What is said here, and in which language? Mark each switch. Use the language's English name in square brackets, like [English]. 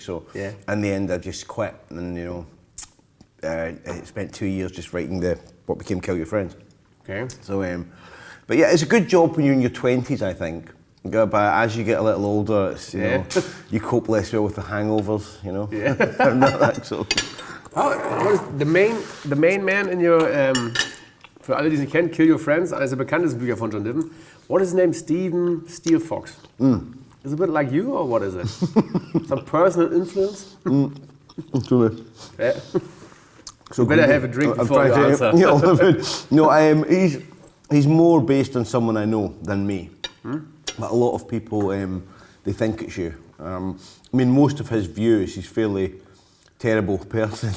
[English] So in the end, I just quit, and you know, I spent 2 years just writing what became Kill Your Friends. Okay. So, but yeah, it's a good job when you're in your 20s, I think. But as you get a little older, it's, you know, you cope less well with the hangovers, you know. Yeah. Not that so. What is the main man in your [German] für alle, die es nicht kennen, Kill Your Friends, eines der bekanntesten Bücher von John Niven. [English] What is his name? Stephen Steelefox. Is it a bit like you, or what is it? Some personal influence? Yeah. So you better have a drink before you answer. No, he's more based on someone I know than me. But a lot of people, they think it's you. I mean, most of his views, he's fairly terrible person.